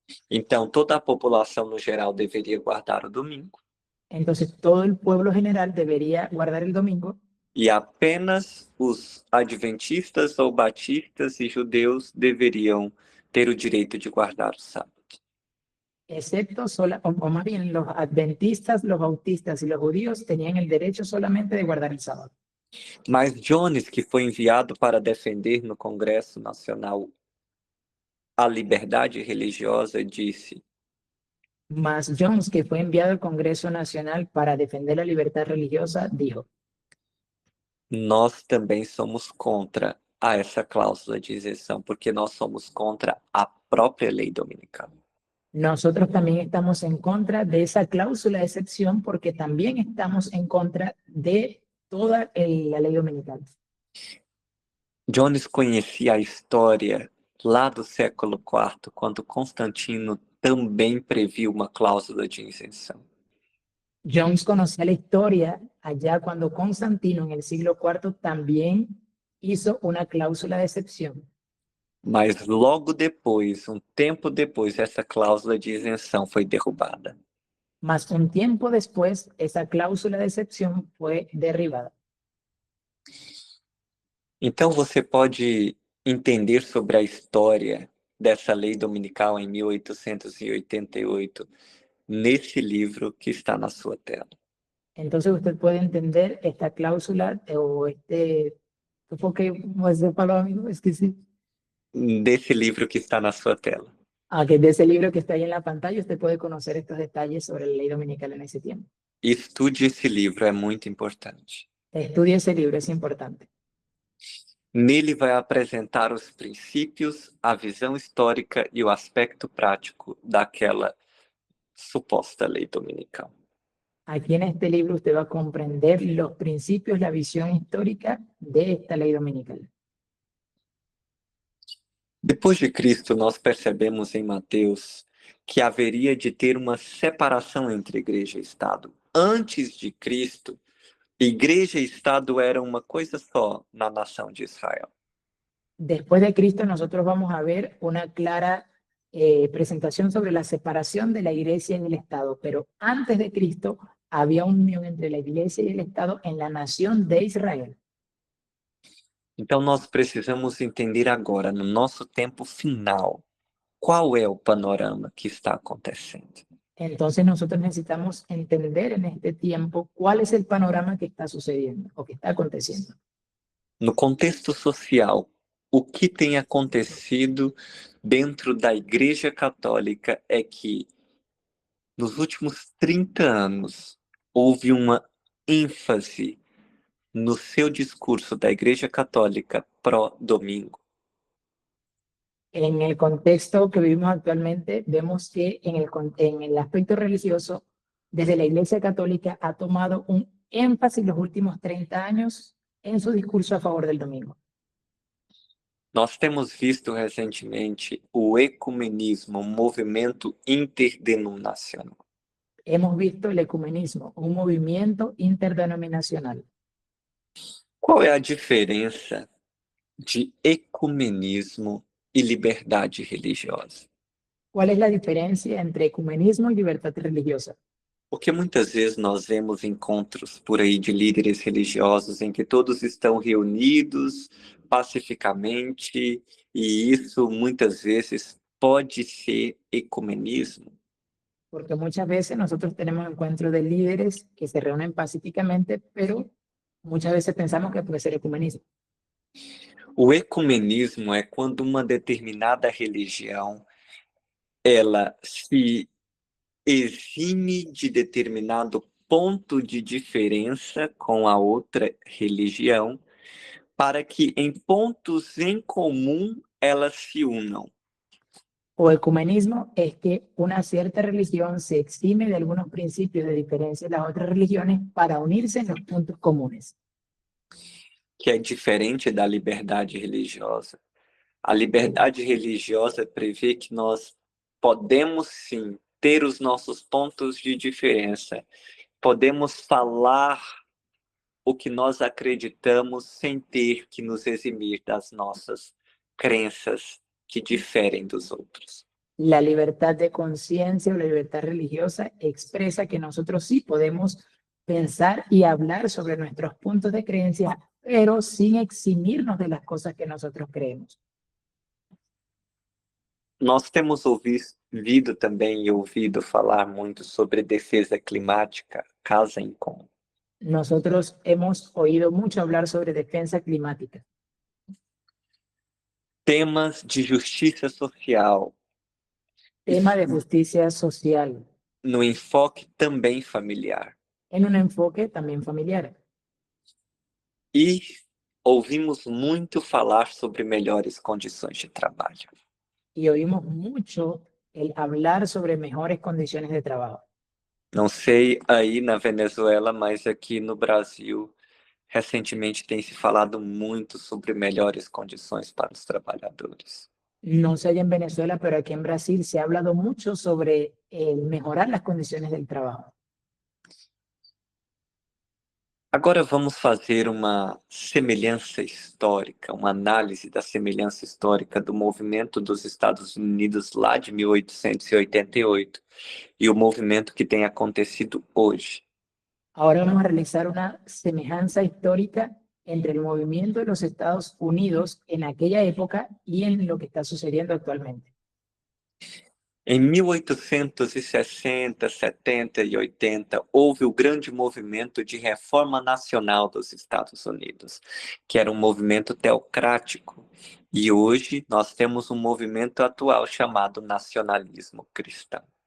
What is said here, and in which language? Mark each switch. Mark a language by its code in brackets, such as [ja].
[pt] Então, toda a população no geral deveria guardar o domingo. [es] Entonces, todo el pueblo general debería guardar el domingo [pt] E apenas os adventistas ou batistas e judeus deveriam ter o direito de guardar o sábado. [es] excepto o más bien los adventistas, los bautistas y los judíos tenían el derecho solamente de guardar el sábado. [pt] Mas Jones, que foi enviado para defender no Congresso Nacional a liberdade religiosa, disse: [es] Mas Jones, que fue enviado al Congreso Nacional para defender la libertad religiosa, dijo: [pt] nós também somos contra essa cláusula de isenção, porque nós somos contra a própria lei dominical. [es] nosotros también estamos en contra de esa cláusula de excepción porque también estamos en contra de toda la ley dominical. [pt] Jones conhecia a história lá do século IV, quando Constantino também previu uma cláusula de isenção. [es] Jones conocía la historia allá cuando Constantino en el siglo IV también hizo una cláusula de excepción. [pt] Mas logo depois, um tempo depois, essa cláusula de isenção foi derrubada. [es] Mas un tiempo después, esa cláusula de excepción fue derribada. [pt] Então você pode entender sobre a história dessa lei dominical em 1888 nesse livro que está na sua tela. [es] Entonces usted puede entender esta cláusula o porque [pt] você falou, amigo, esqueci. Desse livro que está na sua tela. [es] Que de ese libro que está ahí en la pantalla, usted puede conocer estos detalles sobre la ley dominical en ese tiempo. [pt] Estude esse livro, é muito importante. [es] Estudie ese libro, es importante. [pt] Nele vai apresentar os princípios, a visão histórica e o aspecto prático daquela suposta lei dominical. [es] Aquí en este libro usted va a comprender los principios, la visión histórica de esta ley dominical. [pt] Depois de Cristo, nós percebemos em Mateus que haveria de ter uma separação entre igreja e Estado. Antes de Cristo, igreja e Estado eram uma coisa só na nação de Israel. [es] Después de Cristo, nosotros vamos a ver una clara presentación sobre la separación de la iglesia y el Estado, pero antes de Cristo había una unión entre la iglesia y el Estado en la nación de Israel. [pt] Então nós precisamos entender agora, no nosso tempo final, qual é o panorama que está acontecendo. [es] Entonces nosotros necesitamos entender en este tiempo cuál es el panorama que está sucediendo o que está aconteciendo. [pt] No contexto social, o que tem acontecido dentro da Igreja Católica é que, nos últimos 30 anos, houve uma ênfase no seu discurso da Igreja Católica pró-domingo. [es] En el contexto que vivimos actualmente, vemos que en el aspecto religioso, desde la Iglesia Católica ha tomado un énfasis los últimos 30 años en su discurso a favor del domingo. [pt] Nós temos visto recentemente o ecumenismo, um movimento interdenominacional. [es] Hemos visto el ecumenismo, un movimiento interdenominacional. [pt] Qual é a diferença de ecumenismo e liberdade religiosa? [es] ¿Cuál es la diferencia entre ecumenismo y libertad religiosa? [pt] Porque muitas vezes nós vemos encontros por aí de líderes religiosos em que todos estão reunidos pacificamente, e isso muitas vezes pode ser ecumenismo. [es] Porque muchas veces nosotros tenemos encuentros de líderes que se reúnen pacíficamente, pero muchas veces pensamos que puede ser ecumenismo. [pt] O ecumenismo é quando uma determinada religião ela se exime de determinado ponto de diferença com a outra religião, para que em pontos em comum elas se unam. [es] O ecumenismo es que una cierta religión se exime de algunos principios de diferencia de las otras religiones para unirse en los puntos comunes. [pt] Que é diferente da liberdade religiosa. A liberdade religiosa prevê que nós podemos sim ter os nossos pontos de diferença, podemos falar o que nós acreditamos sem ter que nos eximir das nossas crenças que diferem dos outros. [es] La libertad de conciencia o la libertad religiosa expresa que nosotros sí podemos pensar y hablar sobre nuestros puntos de creencia, pero sin eximirnos de las cosas que nosotros creemos. [pt] Nós temos ouvido também e ouvido falar muito sobre defesa climática, casa em comum. [es] Nosotros hemos oído mucho hablar sobre defensa climática. [pt] Temas de justiça social. [es] Tema de justicia social. [pt] No enfoque também familiar. [es] En un enfoque también familiar. [pt] E ouvimos muito falar sobre melhores condições de trabalho. [es] Y oímos mucho el hablar sobre mejores condiciones de trabajo. [pt] Não sei aí na Venezuela, mas aqui no Brasil, recentemente tem se falado muito sobre melhores condições para os trabalhadores. [es] No sé allá en Venezuela, pero aquí en Brasil se ha hablado mucho sobre mejorar las condiciones del trabajo. [pt] Agora vamos fazer uma semelhança histórica, uma análise da semelhança histórica do movimento dos Estados Unidos lá de 1888 e o movimento que tem acontecido hoje. [es] Ahora vamos a realizar una semejanza histórica entre el movimiento de los Estados Unidos en aquella época y en lo que está sucediendo actualmente. [pt] Em 1860, 70 e 80, houve o grande movimento de reforma nacional dos Estados Unidos, que era um movimento teocrático. E hoje nós temos um movimento atual chamado nacionalismo cristão.